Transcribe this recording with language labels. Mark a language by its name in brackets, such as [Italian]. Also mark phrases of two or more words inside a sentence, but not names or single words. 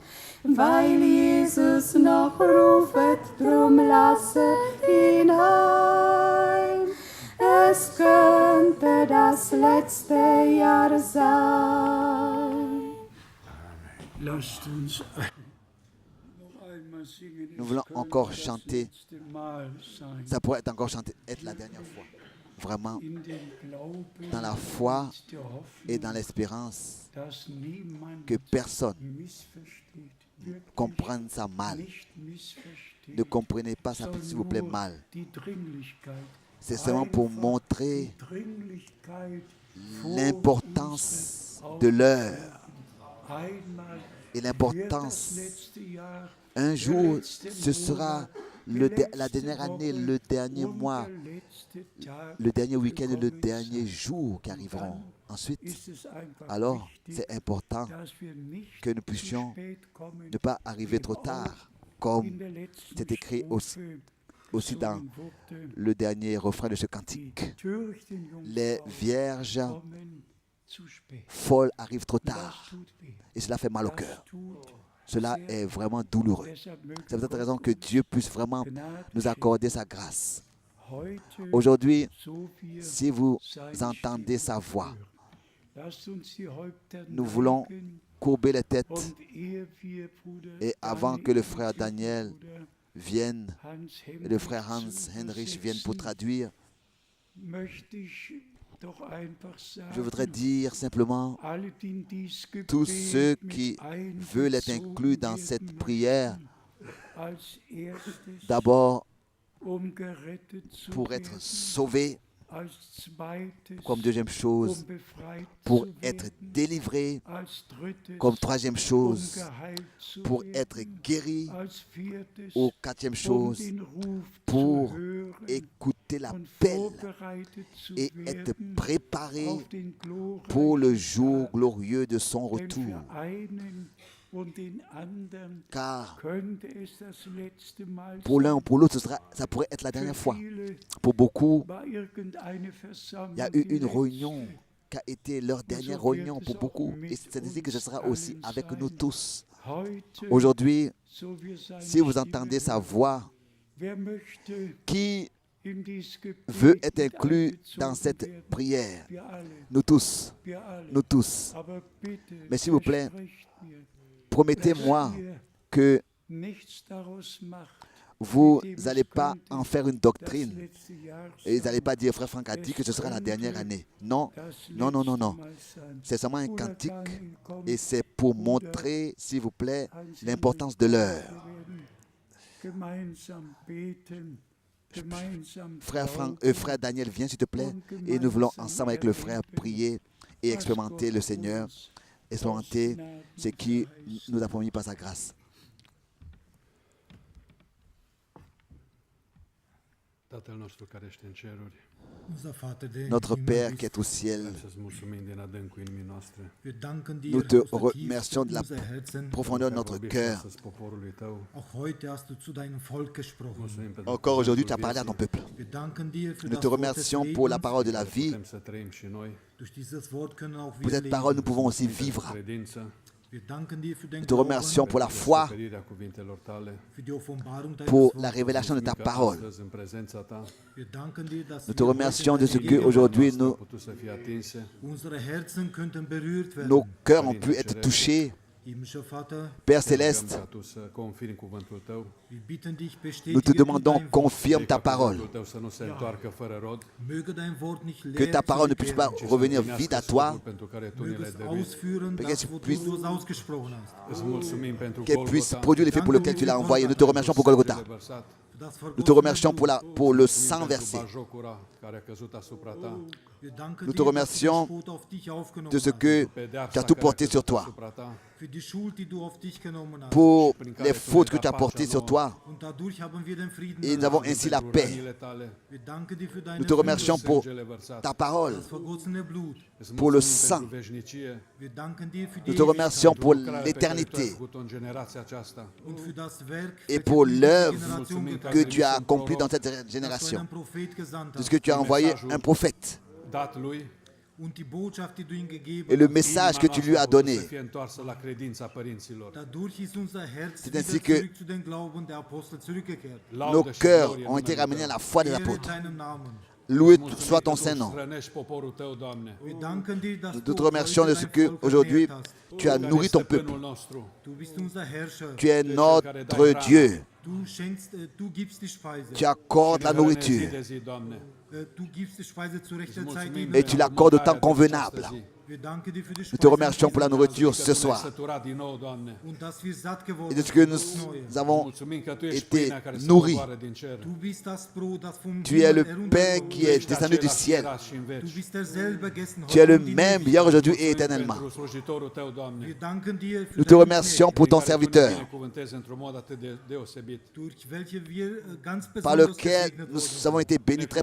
[German] Weil Jesus noch rufet, drum lasse hinein. Es könnte das das letzte Jahr sein. Lasst uns noch einmal singen. [French] Nous [German] Es [French] voulons [German] könnte [French] encore [German] das [French] chanter. [German] letzte Mal sein. [French] Ça pourrait être encore chanté, être la dernière fois. Vraiment, [German] In dem Glauben [French] dans la foi [German] und der Hoffnung, [French] et dans l'espérance [German] dass niemand [French] que personne [German] missversteht, wirklich [French] comprenne ça mal. [German] nicht missversteht, [French] Ne comprenez pas ça, s'il vous plaît, [German] sondern [French] mal. [German] nur die Dringlichkeit. [French] C'est seulement pour [German] Einfach [French] montrer [German] die Dringlichkeit vor [French] l'importance [German] unserer [French] de l'heure [German] Einmal [French] et [German] wird das [French] l'importance. [German] letzte Jahr, [French] Un jour, [German] der letzte [French] ce sera [German] Monat, [French] la [German] die [French] dernière [German] letzte [French] année, [German] Woche [French] le dernier [German] und [French] mois, [German] der letzte Tag [French] le dernier week-end et le [German] gekommen [French] dernier [German] sein. [French] jour qui arriveront. Ensuite, [German] Ist es einfach [French] alors, [German] wichtig, [French] c'est important [German] dass wir nicht [French] que nous [German] zu [French] puissions [German] spät kommen, [French] ne pas arriver trop tard, comme [German] in der letzten [French] c'est écrit aussi [German] Strophe [French] dans [German] gesungen wurde. [French] le dernier refrain de ce [German] Die [French] cantique. [German] törichten [French] Les [German] Jungfrauen [French] vierges [German] kommen zu spät. [French] folles arrivent trop [German] Das [French] tard. [German] tut weh. [French] Et cela fait mal au [German] Das [French] cœur. [German] tut [French] Cela [German] sehr [French] est vraiment douloureux. [German] Deshalb möge [French] C'est pour cette [German] Gott [French] raison que Dieu puisse vraiment [German] Gnade [French] nous [German] schenken. [French] accorder sa grâce. [German] Heute, [French] Aujourd'hui, [German] so wir [French] si vous [German] seine [French] entendez [German] Stimme [French] sa voix, [German] hören. Lasst uns die Häupter [French] nous voulons [German] neigen, [French] courber les têtes [German] und ehe wir Bruder [French] et avant que le frère [German] Daniel [French] Daniel [German] und Bruder [French] vienne [German] Hans [French] et le frère [German] Hendrich [French] Hans [German] zu [French] Heinrich viennent pour [German] übersetzen, [French] traduire, [German] möchte ich doch einfach sagen, [French] je voudrais dire simplement, [German] alle, die in dies [French] tous [German] Gebet [French] ceux [German] mit [French] qui veulent être [German] einbezogen [French] inclus dans [German] werden [French] cette [German] möchten, [French] prière, [German] als erstes, [French] d'abord [German] gerettet zu [French] pour être [German] werden, [French] sauvés, [German] als zweites, [French] comme deuxième chose, [German] befreit [French] pour [German] zu [French] être [German] werden, [French] délivrés, [German] als drittes, [French] comme troisième chose, [German] geheilt zu [French] pour [German] werden, [French] être guéris, [German] als viertes, [French] ou quatrième chose, [German] den Ruf [French] pour [German] zu hören [French] écouter [German] und [French] l'appel [German] vorbereitet zu [French] et être [German] werden [French] préparés [German] auf den [French] pour le [German] glorreichen [French] jour [German] Tag. [French] glorieux de son [German] Denn [French] retour. [German] für einen und den anderen [French] Car [German] könnte es das letzte Mal [French] pour l'un [German] sein. [French] ou pour l'autre, ça pourrait être la dernière [German] Für [French] fois. [German] viele [French] Pour beaucoup, [German] war irgendeine Versammlung [French] il y a eu [German] die [French] une réunion [German] letzte. [French] qui a été leur dernière réunion pour beaucoup. Et c'est ainsi que ce sera aussi avec nous tous. [German] Heute, [French] Aujourd'hui, [German] so wir seine [French] si vous [German] Stimme [French] entendez sa [German] hören, [French] voix, [German] wer möchte [French] qui [German] in dies Gebet [French] veut être [German] mit [French] inclus [German] einbezogen [French] dans cette [German] werden? [French] prière? [German] Wir alle, [French] Nous tous, [German] wir alle. [French] nous tous. [German] Aber bitte, [French] Mais s'il vous plaît, [German] versprecht mir, [French] promettez-moi [German] dass ihr [French] que [German] nichts daraus macht, [French] vous [German] mit dem [French] n'allez [German] es [French] pas [German] könnte [French] en faire une [German] das [French] doctrine. [German] letzte Jahr [French] Et vous n'allez [German] sein, [French] pas dire, frère Franck a dit que ce sera la dernière année. Non, non, non, non, non. C'est seulement un [German] Bruder [French] cantique [German] Daniel, komm, [French] et c'est pour [German] Bruder [French] montrer, s'il vous plaît, [German] Hans [French] l'importance [German] Hendrich, [French] de l'heure. [German] wir werden gemeinsam beten, gemeinsam [French] Frère Daniel, viens s'il te plaît. Et nous voulons ensemble avec le frère prier et expérimenter le Seigneur, expérimenter ce qui nous a promis par sa grâce. [Romanian] Tatăl nostru care ești în ceruri, [French] Notre Père qui est au ciel, [Romanian] să-ți mulțumim din adâncul inimii noastre. [French] nous te remercions de la profondeur de notre cœur. [Romanian] Astăzi poporului tău, [German] Auch heute hast du zu deinem Volk gesprochen. [Romanian] mulțumim pentru [French] Encore aujourd'hui, tu as [Romanian] cuvântul [French] parlé à ton [Romanian] vieții. [French] peuple. [German] Wir danken dir für [French] Nous [German] das [French] te [German] Wort des [French] remercions pour la [German] Lebens. [French] parole de la vie. [Romanian] Putem să trăim și noi [German] Durch dieses Wort können auch [French] Pour [German] wir [French] cette parole, nous [German] leben. [French] pouvons aussi [Romanian] pentru [French] vivre. [Romanian] credință, [German] Wir danken dir für den [French] Nous te remercions pour la [Romanian] pentru [French] foi, [Romanian] descoperirea cuvintelor tale. [German] für die Offenbarung deines [French] pour [German] Wortes. [French] la révélation de ta [Romanian] Mulțumim că [French] parole. [Romanian] astăzi, în prezența ta, [German] Wir danken dir, dass [French] Nous te [German] wir [French] remercions [German] heute [French] de ce [German] in deiner [French] qu'aujourd'hui, [Romanian] noastre au [French] nous, [Romanian] putut să fie atinse. [German] unsere Herzen könnten berührt werden. [French] nos cœurs ont pu être touchés. [German] Himmlischer Vater, [French] Père [Romanian] Te rugăm [French] Céleste, [Romanian] ca tu să confirmi cuvântul tău, [German] wir bitten dich, [French] nous [German] bestätige [French] te [German] du [French] demandons, [German] dein Wort. [French] confirme ta [Romanian] ca [French] parole. [Romanian] cuvântul tău să nu se întoarcă fără rod, [German] Möge dein Wort nicht [French] Que [German] leer [French] ta parole ne puisse pas [German] zurückkehren. [French] revenir [Romanian] împlinească [French] vide à [Romanian] scopul [French] toi, [Romanian] pentru care tu ne [German] Möge [Romanian] le-ai [German] es [Romanian] dăruit. [German] ausführen, [French] Qu'elle [German] das, wozu [French] puisse- [German] du es ausgesprochen hast. [Romanian] Îți mulțumim pentru [French] qu'elle puisse [Romanian] Golgota, [French] produire l'effet pour lequel tu l'as envoyé. Nous te remercions pour Golgotha. [Romanian] sângele vărsat. [German] Für das [French] Nous te remercions pour, pour le sang [Romanian] Mulțumim [French] versé. [Romanian] pentru bajocura care a căzut asupra ta, [German] Wir danken [French] Nous [German] dir, [French] te [German] dass du [French] remercions [German] den Spott auf dich aufgenommen [French] de ce [German] hast. [French] que [Romanian] pedeapsa [French] tu as tout [Romanian] care a [French] porté sur [Romanian] căzut [French] toi, [Romanian] asupra ta, [German] Für die Schuld, die du auf dich genommen hast. [French] pour [Romanian] prin care [French] les [Romanian] tu ne-ai [French] fautes que [Romanian] dat [French] tu as [Romanian] pacea [French] portées sur [Romanian] nouă. [French] toi. [German] Und dadurch haben wir den Frieden [French] Et nous avons [German] erlangt. [French] ainsi la [Romanian] Pentru [French] paix. [Romanian] rănile tale, [German] Wir danken dir für deine [French] Nous te remercions pour [Romanian] sângele vărsat. [French] ta parole, [German] das vergossene Blut. [Romanian] Îți [French] pour le [Romanian] mulțumim [French] sang. [Romanian] pentru veșnicie, [German] Wir danken dir für die [French] Nous te remercions [German] Ewigkeit [French] pour [Romanian] lucrarea pe care tu ai [French] l'éternité [Romanian] făcut-o în generația aceasta. [German] und für das Werk, [French] et [German] welches [French] pour [German] du in [French] l'œuvre [German] diese Generation [Romanian] Mulțumim [German] getan [French] que [German] hast. [French] tu as accomplie dans cette [German] Dass du [French] génération. [German] einen Prophet gesandt [French] De ce [German] hast. [French] que tu as envoyé un prophète [Romanian] Dat lui, [German] Und die Botschaft, die du ihm gegeben [French] et le [German] hast. [French] message que tu lui as [Romanian] să [French] donné. [Romanian] fie întoarsă la credința părinților. [German] Dadurch ist unser Herz [French] C'est [German] wieder [French] ainsi que [German] zurück zu den Glauben der Apostel zurückgekehrt. [French] Nos [Romanian] Laudă și [French] cœurs [Romanian] glorie [French] ont été [Romanian] numele [French] ramenés à [Romanian] tău. [French] la foi des [German] Ehre [French] apôtres. [German] deinem Namen. [French] Loué soit ton Saint-Nom. [Romanian] Hrănești poporul tău, Doamne. [German] Wir danken dir, dass [French] Nous te [German] du [French] remercions de [German] heute [French] ce [German] dein Volk [French] qu'aujourd'hui [German] ernährt hast. [French] tu as [Romanian] Care [French] nourri ton peuple. [Romanian] stăpânul nostru. [German] Du bist unser Herrscher. [French] Tu es notre Dieu. [German] Du gibst die Speise. [French] Tu accordes la [Romanian] Ne hrănești zi [French] nourriture [Romanian] de zi, Doamne. [German] Du gibst die Speise zur rechten [Romanian] Îți [German] Zeit. [Romanian] mulțumim [French] et tu [Romanian] pentru [French] l'accordes au [Romanian] mâncarea [French] temps [Romanian] din această [French] convenable. [Romanian] zi. [German] Wir danken dir für die [French] Nous te [German] Speise [French] remercions pour la nourriture ce [Romanian] Că tu ne-ai [French] soir [Romanian] săturat din nou, Doamne. [German] und dass wir satt [French] et [German] geworden [French] de ce que [German] sind. [French] nous avons [Romanian] Mulțumim că tu ești [French] été [Romanian] pâinea care se [French] nourris. [Romanian] coboară din cer. [German] Du bist das Brot, das vom [French] Tu es le [German] Himmel [French] pain qui est [Romanian] Ești [French] descendu du [Romanian] același [French] ciel. [Romanian] ieri și în [German] Du [Romanian] veci. [German] bist derselbe gestern, [French] Tu es le [German] heute und in [French] même [German] Ewigkeit. [French] hier, aujourd'hui et [Romanian] Mulțumim [French] éternellement. [Romanian] pentru slujitorul tău, Doamne. [German] Wir danken dir für [French] Nous te [German] deinen [French] remercions [German] Knecht, [French] pour ton [Romanian] Care tu ne [French] serviteur, [Romanian] binecuvântezi într-un mod atât de deosebit. [German] durch welche wir ganz [French] par [German] besonders [French] lequel [German] gesegnet [French] nous [German] wurden. [French] avons été bénis très